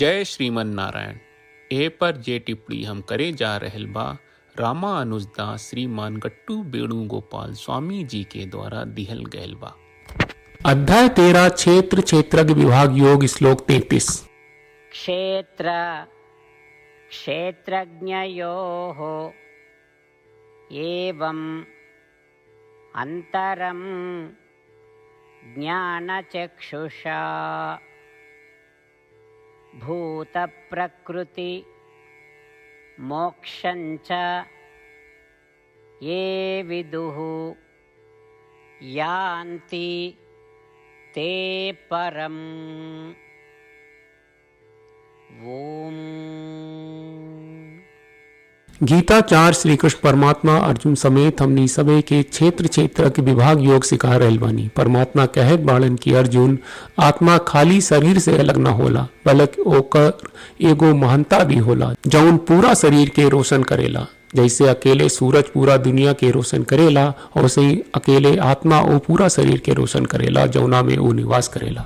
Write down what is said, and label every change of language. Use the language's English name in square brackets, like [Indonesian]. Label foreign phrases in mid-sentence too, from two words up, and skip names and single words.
[Bhojpuri] जय श्रीमन नारायण। ए पर जे टिप्पणी हम करे जा रहल बा रामा अनुजदास श्रीमान गट्टू वेणुगोपाल स्वामी जी के द्वारा दिहल गयल बा। अध्याय 13 क्षेत्र क्षेत्रज्ञ विभाग योग श्लोक 33। [Sanskrit] क्षेत्र क्षेत्रज्ञयोः एवं अंतरं ज्ञानचक्षुषा भूतप्रकृति मोक्षञ्च ये विदुः यान्ति ते परम्। ओम। [Bhojpuri] गीता 4 श्री कृष्ण परमात्मा अर्जुन समेत हमनी सबे के क्षेत्र क्षेत्र के विभाग योग सिखा रहल बानी। परमात्मा कहत बाड़न की अर्जुन आत्मा खाली शरीर से अलग न होला, बल्कि ओकर एगो महानता भी होला जौन पूरा शरीर के रोशन करेला। जैसे अकेले सूरज पूरा दुनिया के रोशन करेला, वैसे ही अकेले आत्मा वो पूरा शरीर के रोशन करेला जौना में वो निवास करेला।